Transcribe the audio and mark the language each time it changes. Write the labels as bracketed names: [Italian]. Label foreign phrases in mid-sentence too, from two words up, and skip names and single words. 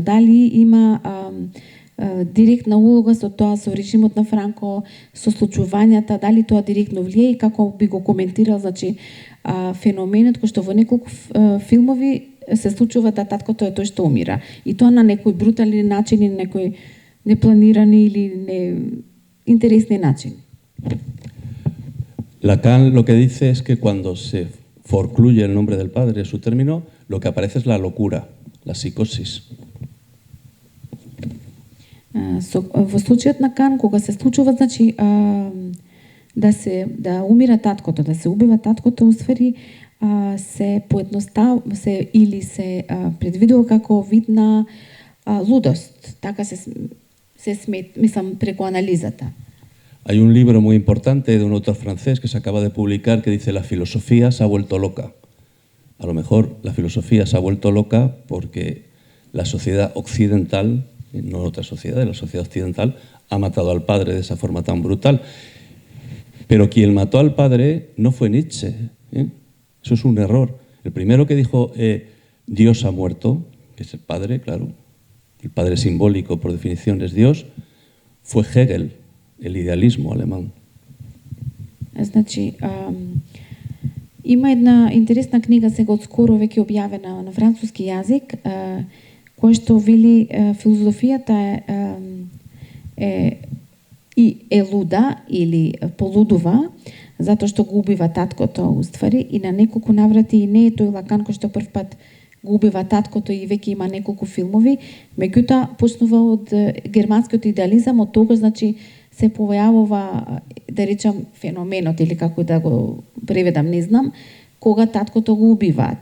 [Macedonian] Дали има директна улога со тоа, со режимот на Франко, со случувањата, дали тоа директно влие и како би го коментирал, значи, феноменот кој што во неколку филмови се случува да таткото е тој што умира. И тоа на некој брутален начин или некој непланирани или интересни начин. [Spanish] Lacan lo que dice es que cuando se forcluye el nombre del padre, su término, lo que aparece es la locura, la psicosis. [Macedonian] Во случајот на Кан, кога се случува, значи, да умира таткото, да се убива таткото, усвари се или се предвидува како вид на лудост. Така се смет, мислам, преку анализата. [Spanish] Hay un libro muy importante de un autor francés que se acaba de publicar que dice: la filosofía se ha vuelto loca. A lo mejor la filosofía se ha vuelto loca porque la sociedad occidental, no otra sociedad, la sociedad occidental, ha matado al padre de esa forma tan brutal. Pero quien mató al padre no fue Nietzsche, ¿eh? Eso es un error. El primero que dijo Dios ha muerto, que es el padre, claro, el padre simbólico por definición es Dios, fue Hegel, el idealismo alemán. [Macedonian] Значи, има една интересна книга сега отскоро веќе објавена на француски јазик, која што вели филозофијата е луда или полудува, затоа што го убива таткото уствари и на неколку наврати и не е тој Лакан кој што прв пат го убива таткото и веќе има неколку филмови, меѓутоа почнува од германскиот идеализам, од тогаш, значи, се појавува, да речам, феноменот или како да го преведам, не знам, кога таткото го убиваат.